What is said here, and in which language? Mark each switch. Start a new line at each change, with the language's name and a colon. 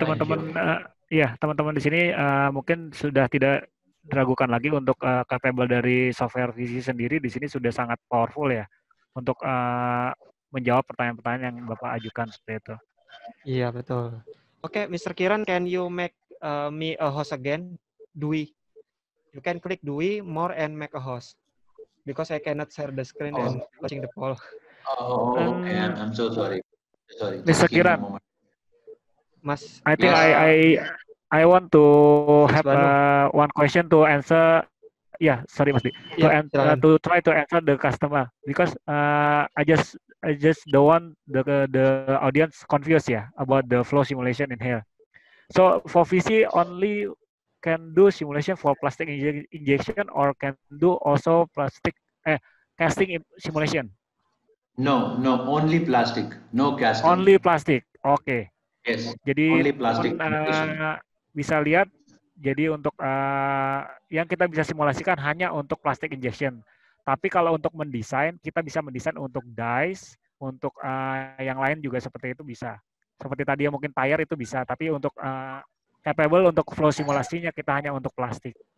Indonesian: teman-teman, ya teman-teman di sini mungkin sudah tidak diragukan lagi untuk capable dari software Visi sendiri di sini sudah sangat powerful ya untuk menjawab pertanyaan-pertanyaan yang Bapak ajukan seperti itu. Iya, betul. Oke,
English: Mr. Kiran, can you make me a host again? Dwi. You can click Dwi more and make a host. Because I cannot share the screen and watching the poll. Oh, okay. I'm so sorry. Sorry. Mr. Kiran,
Indonesian: Mas,
English: I think yes. I want to have one question to answer. Yeah, sorry Mas Di. To try to answer the customer because I just don't want the audience confused about the flow simulation in here. So for VC only can do simulation for plastic injection or can do also plastic casting simulation? No, only plastic, no casting. Only plastic, oke. Yes,
Indonesian: jadi
English: only plastic.
Indonesian: Bisa lihat, jadi untuk yang kita bisa simulasikan hanya untuk plastic injection. Tapi kalau untuk mendesain, kita bisa mendesain untuk dies, untuk yang lain juga seperti itu bisa. Seperti tadi yang mungkin tire itu bisa, tapi untuk capable untuk flow simulasinya kita hanya untuk plastik.